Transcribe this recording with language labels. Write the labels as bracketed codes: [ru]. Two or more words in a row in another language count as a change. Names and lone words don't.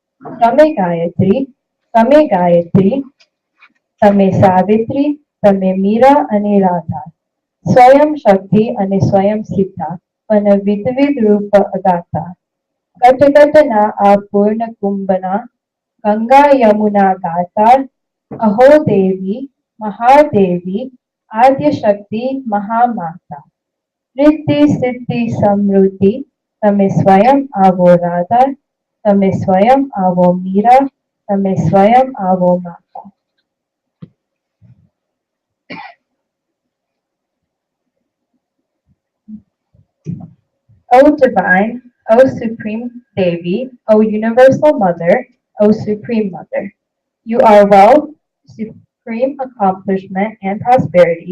[gu] તમે ગાયત્રી તમે સાવિત્રી તમે મીરા અને રાધા સ્વયં શક્તિ અને સ્વયં સિદ્ધા પણ વિધવિધ રૂપ અગાતા ઘટઘટના આ પૂર્ણ કુંભના ગંગા યમુના ગાતા અહો દેવી મહાદેવી આદ્ય શક્તિ મહામાતા રિદ્ધિ સિદ્ધિ સમૃદ્ધિ તમે સ્વયં આવો રાધા તમે સ્વયં આવો મીરા તમે સ્વયં આવો માતા [en] O Divine, O Supreme Devi, O Universal Mother, O Supreme Mother, you are wealth, supreme accomplishment, and prosperity.